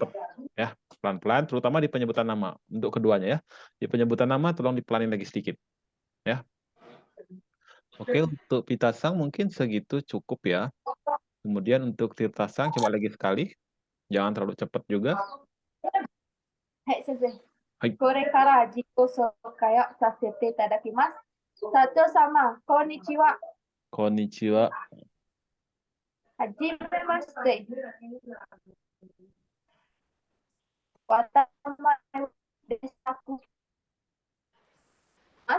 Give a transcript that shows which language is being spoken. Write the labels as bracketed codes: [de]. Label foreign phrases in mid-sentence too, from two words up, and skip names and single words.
[id] cepat. Ya, pelan-pelan, terutama di penyebutan nama. Untuk keduanya ya. Di penyebutan nama tolong dipelanin lagi sedikit. Ya. Oke, untuk Pitasang mungkin segitu cukup ya. Kemudian untuk Tirtasang coba lagi sekali. Jangan terlalu cepat juga. [ja] はい、先生。はい。これから自己紹介をさせていただきます。社長様、こんにちは。こんにちは。はじめまして。私はレサクます。